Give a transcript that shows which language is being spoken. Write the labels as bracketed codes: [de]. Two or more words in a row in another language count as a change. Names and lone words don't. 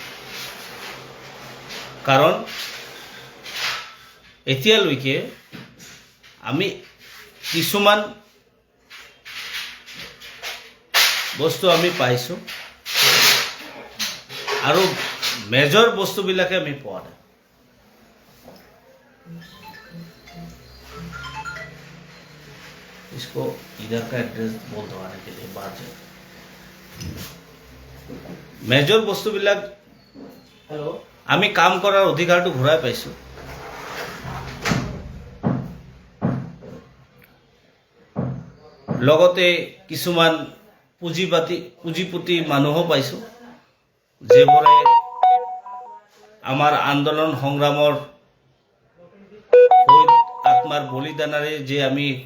[as] কাৰণ এতিয়ালৈকে আমি কিছুমান বস্তু আমি পাইছোঁ আৰু মেজৰ বস্তুবিলাকে আমি পোৱা নাই। [hi] इसको इधर का एड्रेस बोल दवाने के लिए बाहर जाए। [as] मेजर বস্তুবিলাক আমি কাম কৰাৰ অধিকাৰটো ঘূৰাই পাইছোঁ। লগতে কিছুমান পুঁজিপতি মানুহো পাইছোঁ, যিবোৰে আমাৰ আন্দোলন সংগ্ৰামৰ আত্মাৰ বলিদানেৰে যে আমি